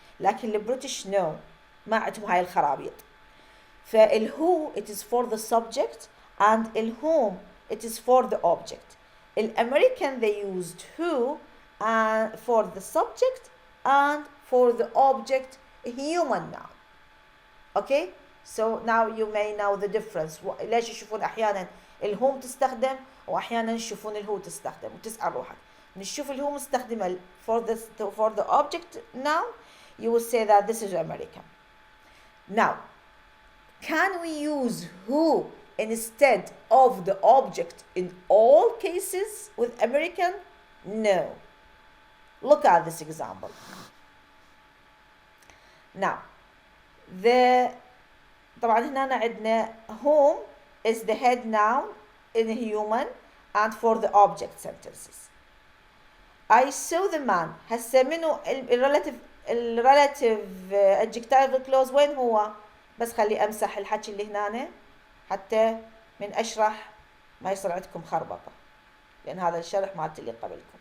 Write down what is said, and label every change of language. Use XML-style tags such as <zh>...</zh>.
<ar>لكن البريتش no ما عندهم هاي الخرابيط.</ar> <en>فالwho it is for the subject and الwhom it is for the object. الأمريكان they used who for the subject and for the object human noun. Okay, so now you may know the difference.</en> <ar>ليش يشوفون أحيانا الwhom تستخدم وأحيانا يشوفون الwho تستخدم وتسأل روحك نشوف الwho مستخدمة</ar> <en>for the object noun you will say that this is American. Now can we use who instead of the object in all cases with American? No. Look at this example. Now</en> <ar>طبعا هنا عندنا</ar> <en>whom is the head noun in human and for the object sentences. I saw the man.</en> <ar>هسه منو relative adjectival clause وين هو؟ بس خلي امسح الحكي اللي هنا حتى من اشرح ما يصير عندكم خربطه لان هذا الشرح مالت اللي قبلكم.</ar>